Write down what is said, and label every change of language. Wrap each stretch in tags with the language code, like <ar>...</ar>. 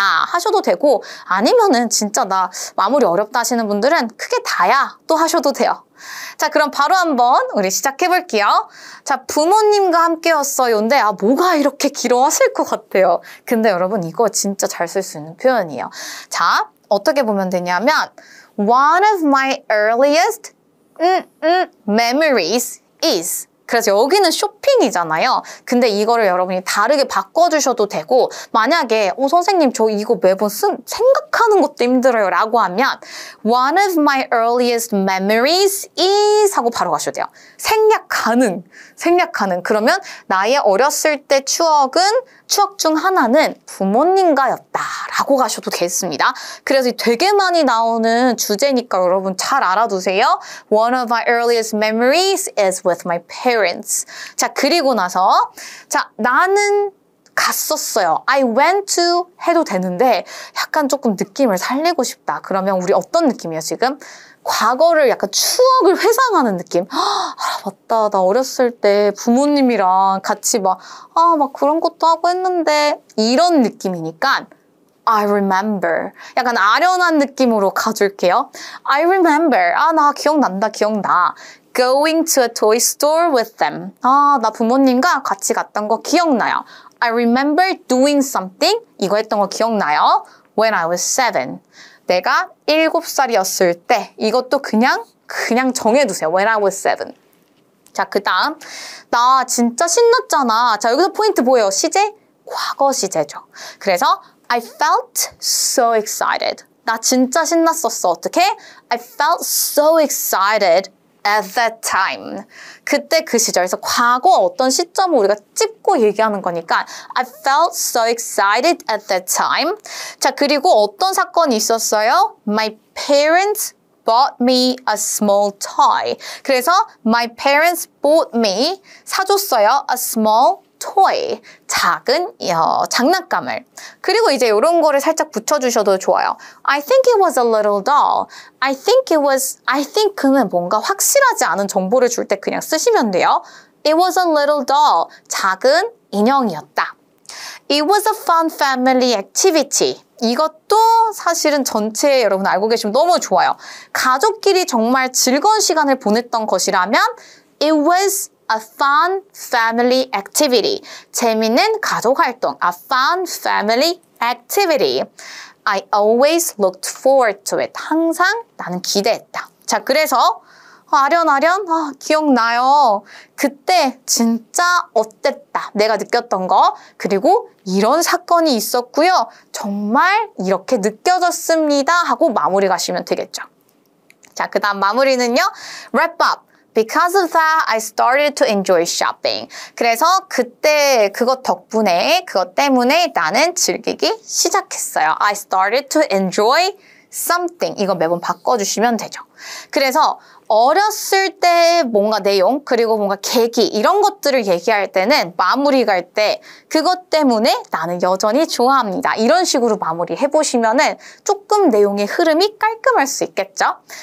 <ko>하셔도 되고 아니면은 진짜 나 마무리 어렵다 하시는 분들은 크게 다야 또 하셔도 돼요. 자, 그럼 바로 한번 우리 시작해 볼게요. 자, 부모님과 함께였어요인데 뭐가 이렇게 길어 하실 것 같아요. 근데 여러분 이거 진짜 잘 쓸 수 있는 표현이에요. 자, 어떻게 보면 되냐면</ko> <en>One of my earliest memories is.</en> <ko>그래서 여기는 쇼핑이잖아요. 근데 이거를 여러분이 다르게 바꿔주셔도 되고 만약에 선생님 저 이거 매번 생각하는 것도 힘들어요 라고 하면</ko> <en>One of my earliest memories is</en> <ko>하고 바로 가셔도 돼요. 생략하는. 그러면 나의 어렸을 때 추억 중 하나는 부모님과였다 라고 가셔도 되겠습니다. 그래서 되게 많이 나오는 주제니까 여러분 잘 알아두세요.</ko> <en>One of my earliest memories is with my parents.</en> <ko>자, 그리고 나서 자, 나는 갔었어요.</ko> <en>I went to</en> <ko>해도 되는데 약간 조금 느낌을 살리고 싶다. 그러면 우리 어떤 느낌이에요, 지금? 과거를 약간 추억을 회상하는 느낌. 맞다. 나 어렸을 때 부모님이랑 같이 막 그런 것도 하고 했는데 이런 느낌이니까</ko> <en>I remember.</en> <ko>약간 아련한 느낌으로 가줄게요.</ko> <en>I remember.</en> <ko>나 기억난다, 기억나.</ko> <en>Going to a toy store with them.</en> <ko>나 부모님과 같이 갔던 거 기억나요.</ko> <en>I remember doing something.</en> <ko>이거 했던 거 기억나요?</ko> <en>When I was 7.</en> <ko>내가 7살이었을 때. 이것도 그냥 정해두세요.</ko> <en>When I was 7.</en> <ko>자, 그 다음. 나 진짜 신났잖아. 자, 여기서 포인트 뭐예요? 시제? 과거 시제죠.</ko> <en>그래서 I felt so excited.</en> <ko>나 진짜 신났었어. 어떻게?</ko> <en>I felt so excited at that time.</en> <ko>그때 그 시절에서 과거 어떤 시점을 우리가 찝고 얘기하는 거니까</ko> <en>I felt so excited at that time.</en> <ko>자, 그리고 어떤 사건이 있었어요?</ko> <en>My parents bought me a small toy. 그래서 my parents bought me,</en> <ko>사줬어요.</ko> <en>a small toy,</en> <ko>작은 장난감을. 그리고 이제 이런 거를 살짝 붙여주셔도 좋아요.</ko> <en>I think it was a little doll.</en> <ko>I think는 뭔가 확실하지 않은 정보를 줄 때 그냥 쓰시면 돼요.</ko> <en>It was a little doll.</en> <ko>작은 인형이었다.</ko> <en>It was a fun family activity.</en> <ko>이것도 사실은 전체 여러분 알고 계시면 너무 좋아요. 가족끼리 정말 즐거운 시간을 보냈던 것이라면</ko> <en>It was a fun family activity.</en> <ko>재밌는 가족 활동.</ko> <en>A fun family activity. I always looked forward to it.</en> <ko>항상 나는 기대했다. 자, 그래서 아련아련 기억나요. 그때 진짜 어땠다. 내가 느꼈던 거. 그리고 이런 사건이 있었고요. 정말 이렇게 느껴졌습니다. 하고 마무리 가시면 되겠죠. 자, 그 다음 마무리는요.</ko> <en>Wrap up. Because of that, I started to enjoy shopping.</en> <ko>그래서 그때 그것 때문에 나는 즐기기 시작했어요.</ko> <en>I started to enjoy something.</en> <ko>이거 매번 바꿔주시면 되죠. 그래서 어렸을 때 뭔가 내용 그리고 뭔가 계기 이런 것들을 얘기할 때는 마무리 갈 때 그것 때문에 나는 여전히 좋아합니다. 이런 식으로 마무리 해보시면은 조금 내용의 흐름이 깔끔할 수 있겠죠?</ko>